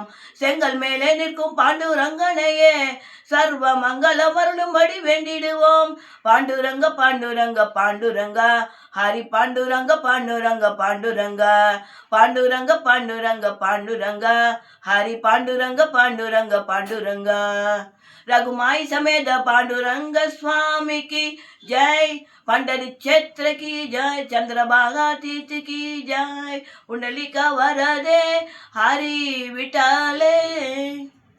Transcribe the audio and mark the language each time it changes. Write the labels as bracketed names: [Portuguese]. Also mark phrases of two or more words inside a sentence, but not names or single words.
[Tamil] செங்கல் மேலே நிற்கும் பாண்டுரங்கனையே சர்வ மங்களம் அருளும்படி வேண்டிடுவோம். [Hindi] பாண்டுரங்க பாண்டுரங்க பாண்டுரங்க ஹரி பாண்டுரங்க பாண்டுரங்க பாண்டுரங்க பாண்டுரங்க பாண்டுரங்க பாண்டுரங்க ஹரி பாண்டுரங்க பாண்டுரங்க பாண்டுரங்க रघुमाई समेत पांडुरंग स्वामी की जय. पंडरी क्षेत्र की जय. चंद्रभागा तीर्थ की जय. [Marathi] पुंडलिका वरदे हरि विठले.